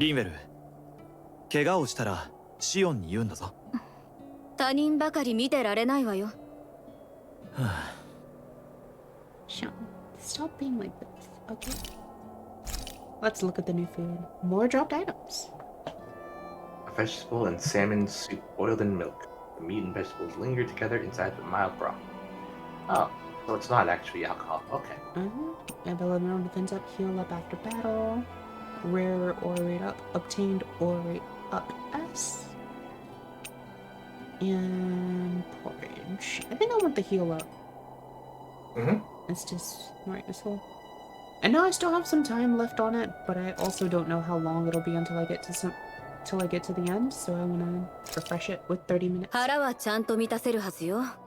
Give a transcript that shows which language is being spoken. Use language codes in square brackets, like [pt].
[ja] リンウェル、怪我をしたらシオンに言うんだぞ。他人ばかり見てられないわよ。 [en] Sean, stop being like this, okay? Let's look at the new food. More dropped items. A vegetable and salmon soup boiled in milk. The meat and vegetables linger together inside the mild broth. Oh, so it's not actually alcohol. Okay. Ability defends up, heal up after battle. Rare orate up, obtained orate up S. And porridge. I think I want the heal up. It's just right as well. I know I still have some time left on it, but I also don't know how long it'll be until I get to the end, so I wanna refresh it with 30 minutes. [ja] 腹はちゃんと満たせるはずよ。